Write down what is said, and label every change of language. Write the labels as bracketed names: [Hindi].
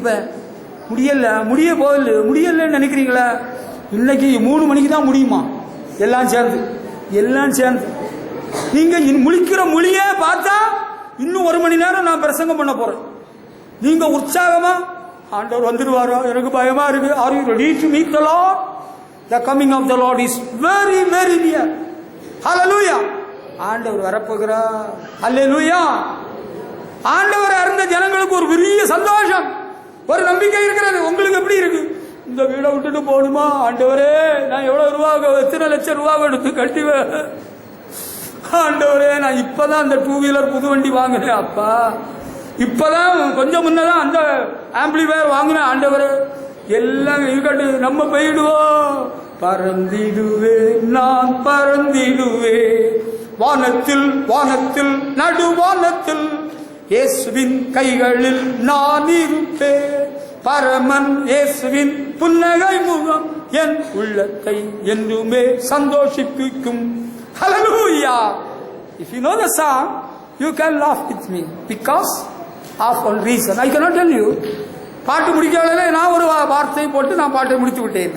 [Tamil] இப்ப முடியலன்னு நினைக்கிறீங்களா? இன்னைக்கு 3 மணிக்கு தான் முடியுமா? எல்லாம் சேர்ந்து நீங்க முழிக்கிற மொழியே பார்த்தா இன்னும் 1 மணி நேரம் நான் பிரசங்கம் பண்ண போறேன். நீங்க உற்சாகமா ஆண்டவர் வந்துடுவாரோ, எனக்கு பயமா இருக்கு. [English] Are you ready to meet the Lord? The coming of the Lord is very very near. [Tamil] Hallelujah. ஆண்டவர் வரப்போகிறார். அல்லேலூயா. ஆண்டவர் அறிந்த ஜனங்களுக்கு ஒரு பெரிய சந்தோஷம், ஒரு நம்பிக்கை இருக்கிறது. உங்களுக்கு எப்படி இருக்கு? இந்த வீடை விட்டுட்டு போகணுமா? ஆண்டவரே, நான் எத்தனை லட்சம் ரூபாய் எடுத்து கட்டுவேன். ஆண்டவரே, நான் இப்பதான் அந்த 2 வீலர் புது வண்டி வாங்கினேன். அப்பா, இப்பதான் கொஞ்சம் முன்னதான் அந்த ஆம்பிளிஃபயர் வாங்கினேன். ஆண்டவரே, எல்லாம் இருக்கட்டு, நம்ம போயிடுவோம். பறந்திடுவேன், நான் பறந்திடுவேன். வானத்தில் நடுவானத்தில் இயேசுவின் கைகளில் நான் இருப்பேன். பரமன் இயேசுவின் புன்னகை முகம் என் உள்ளத்தை என்றுமே சந்தோஷிப்பிக்கும். [English] Hallelujah. If you know the song, you can laugh with me because of one reason. I cannot tell you. [Tamil] பாட்டு முடிக்கவே நான் ஒரு வார்த்தை போட்டு நான் பாட்டை முடித்து விட்டேன்.